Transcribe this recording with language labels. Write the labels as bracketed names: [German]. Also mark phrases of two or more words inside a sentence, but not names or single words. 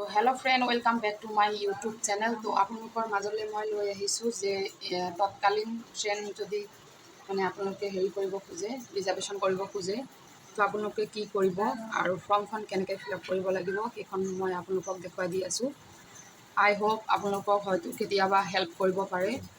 [English] hello friend welcome back to my YouTube channel. [Hindi] तो आपलोकर [Assamese] মাজলে मैं লৈ আহিছোঁ যে তৎকালীন ট্ৰেইন যদি মানে আপোনালোকে হেৰি কৰিব খোজে ৰিজাৰ্ভেশ্যন কৰিব খোজে তো আপোনালোকে কি কৰিব আৰু ফৰ্মখন কেনেকৈ [English] fill up [Assamese] কৰিব লাগিব সেইখন মই আপোনালোকক দেখুৱাই দি আছোঁ। [English] I hope [Assamese] আপোনালোকক হয়তো কেতিয়াবা হেল্প কৰিব পাৰে।